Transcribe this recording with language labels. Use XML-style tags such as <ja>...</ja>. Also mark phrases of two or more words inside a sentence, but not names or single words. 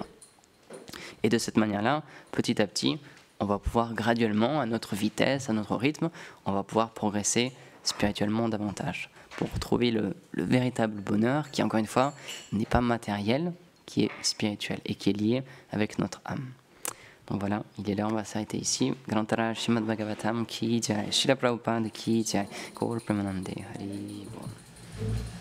<fr>Et de cette manière-là, petit à petit, on va pouvoir graduellement, à notre vitesse, à notre rythme, on va pouvoir progresser spirituellement davantage pour trouver le véritable bonheur qui, encore une fois, n'est pas matériel, qui est spirituel et qui est lié avec notre âme. Donc voilà, il est là, on va s'arrêter ici.</fr> <hi>ग्रन्थराज श्रीमद् भागवतम् की जय, श्रील प्रभुपाद की जय, गौर प्रेमानन्दे हरि बोल.</hi>